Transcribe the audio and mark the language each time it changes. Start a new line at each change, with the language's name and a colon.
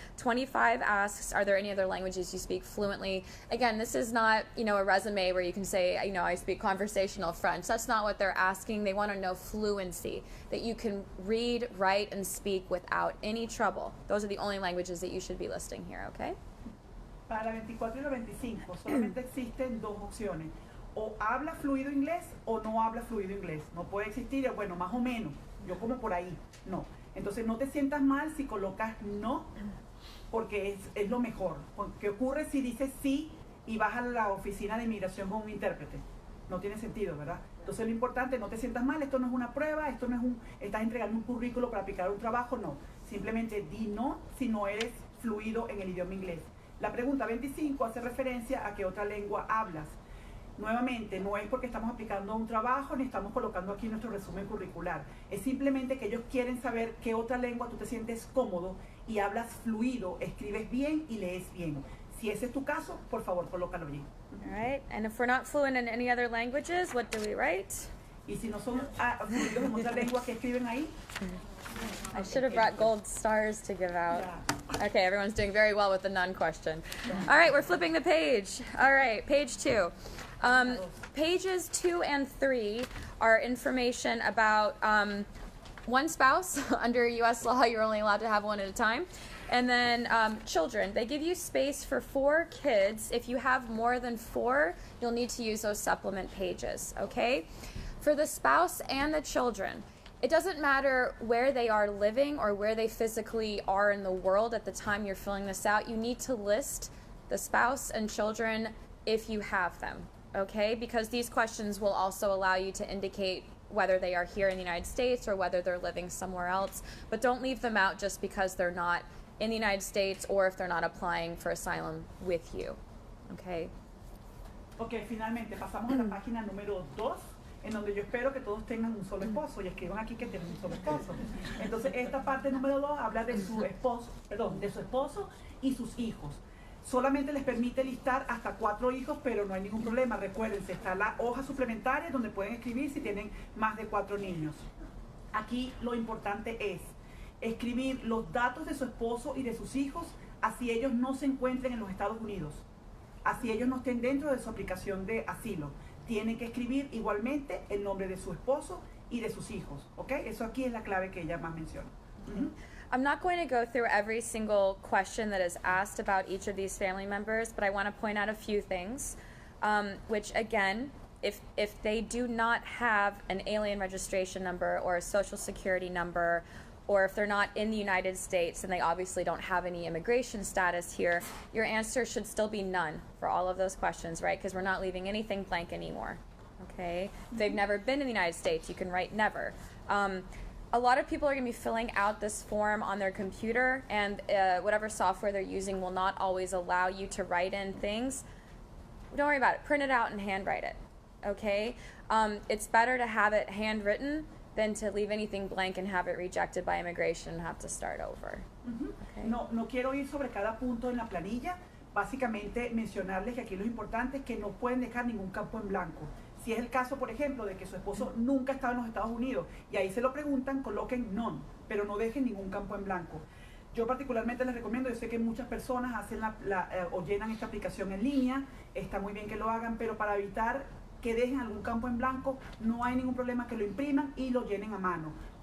English: 25 asks, are there any other languages you speak fluently? Again, this is not, a resume where you can say, I speak conversational French. That's not what they're asking. They want to know fluency, that you can read, write, and speak without any trouble. Those are the only languages that you should be listing here, okay?
Spanish: Para la 24 y la 25 solamente existen dos opciones. O habla fluido inglés o no habla fluido inglés. No puede existir, bueno, más o menos, yo como por ahí, no. Entonces no te sientas mal si colocas no, porque es lo mejor. ¿Qué ocurre si dices sí y vas a la oficina de inmigración con un intérprete? No tiene sentido, ¿verdad? Entonces lo importante, no te sientas mal, esto no es una prueba, esto no es estás entregando un currículo para aplicar un trabajo, no. Simplemente di no si no eres fluido en el idioma inglés. La pregunta 25 hace referencia a qué otra lengua hablas. Nuevamente, no es porque estamos aplicando un trabajo ni estamos colocando aquí nuestro resumen curricular. Es simplemente que ellos quieren saber qué otra lengua tú te sientes cómodo y hablas fluido, escribes bien y lees bien. Si ese es tu caso, por favor, colócalo allí.
English: All right. And if we're not fluent in any other languages, what do we write?
Spanish: Y si no son fluidos en otra lengua, ¿qué escriben ahí?
English: I should have brought gold stars to give out. Yeah. Okay, everyone's doing very well with the none question. All right, we're flipping the page. All right, page 2. Pages 2 and 3 are information about one spouse. Under U.S. law, you're only allowed to have one at a time. And then children. They give you space for 4 kids. If you have more than 4, you'll need to use those supplement pages, okay? For the spouse and the children, It doesn't matter where they are living or where they physically are in the world at the time you're filling this out. You need to list the spouse and children if you have them, okay? Because these questions will also allow you to indicate whether they are here in the United States or whether they're living somewhere else. But don't leave them out just because they're not in the United States or if they're not applying for asylum with you, okay?
Spanish: Ok, finalmente pasamos a la página número 2, en donde yo espero que todos tengan un solo esposo y escriban aquí que tienen un solo esposo. Entonces esta parte número 2 habla de su esposo, de su esposo y sus hijos. Solamente les permite listar hasta 4 hijos, pero no hay ningún problema. Recuérdense, está la hoja suplementaria donde pueden escribir si tienen más de 4 niños. Aquí lo importante es escribir los datos de su esposo y de sus hijos, así ellos no se encuentren en los Estados Unidos, así ellos no estén dentro de su aplicación de asilo. Tienen que escribir igualmente el nombre de su esposo y de sus hijos, ¿ok? Eso aquí es la clave que ella más menciona.
English: I'm not going to go through every single question that is asked about each of these family members, but I want to point out a few things, which again, if they do not have an alien registration number or a social security number, or if they're not in the United States and they obviously don't have any immigration status here, your answer should still be none for all of those questions, right? Because we're not leaving anything blank anymore, okay? If they've never been in the United States, you can write never. A lot of people are going to be filling out this form on their computer, and whatever software they're using will not always allow you to write in things. Don't worry about it. Print it out and handwrite it, okay? It's better to have it handwritten than to leave anything blank and have it rejected by immigration and have to start over. Okay?
Spanish: No quiero ir sobre cada punto en la planilla. Básicamente mencionarles que aquí lo importante es que no pueden dejar ningún campo en blanco. Si es el caso, por ejemplo, de que su esposo nunca estaba en los Estados Unidos y ahí se lo preguntan, coloquen none, pero no dejen ningún campo en blanco. Yo particularmente les recomiendo, yo sé que muchas personas hacen o llenan esta aplicación en línea, está muy bien que lo hagan, pero para evitar que dejen algún campo en blanco, no hay ningún problema que lo impriman y lo llenen a mano.